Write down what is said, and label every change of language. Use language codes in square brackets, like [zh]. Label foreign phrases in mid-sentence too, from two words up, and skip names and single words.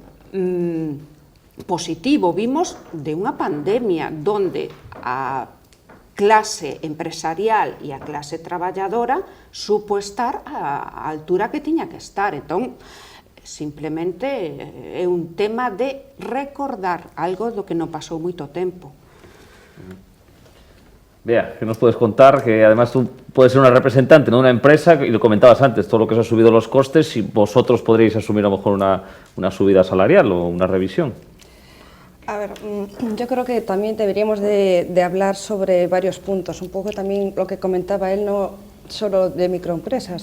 [gl] positivo, vimos de unha pandemia donde a clase empresarial e a clase traballadora supo estar á altura que tiña que estar. Entón, simplemente é un tema de recordar algo do que non pasou moito tempo. Bea, [es] ¿qué nos puedes contar? Que además tú puedes ser una representante de una empresa, y lo comentabas antes, todo lo que se ha subido los costes, y vosotros podréis asumir a lo mejor una subida salarial o una revisión. A ver, yo creo que también deberíamos de hablar sobre varios puntos, un poco también lo que comentaba él, no solo de microempresas.